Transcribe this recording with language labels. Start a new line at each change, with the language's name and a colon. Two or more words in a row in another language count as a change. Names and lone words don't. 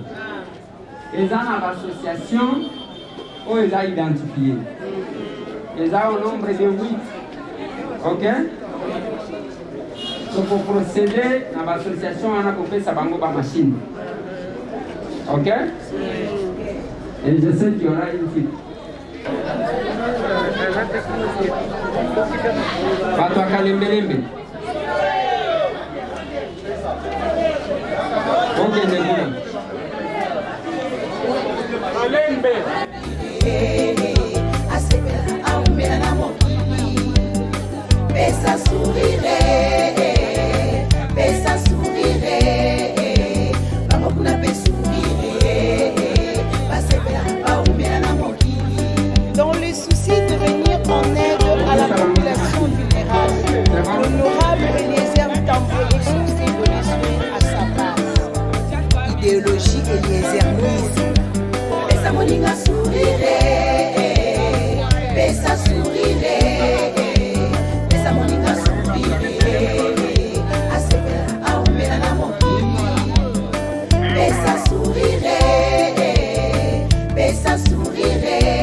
French: Ils ont l'association où ils ont identifié. Ils ont au nombre de 8. Ok? Donc pour procéder dans l'association, on a fait ça par machine. Ok? Et je sais qu'il y aura une fille.
Lingala: Bato akalembelembe.
French: Ok, Nebula.
Lingala: Alembe. Pesa sourire, pesa sourire. Vamos kuna pesa sourire.
French: Dans le souci de venir en aide à la population vulnérable, l'honorable Eliezer Tambwe est censé donner soin à sa base. Idéologie eliezerisme.
Lingala: Pesa moninga sourire, pesa sourire, pesa moninga sourire. Asepela aumela na mokili. Pesa sourire, pesa sourire.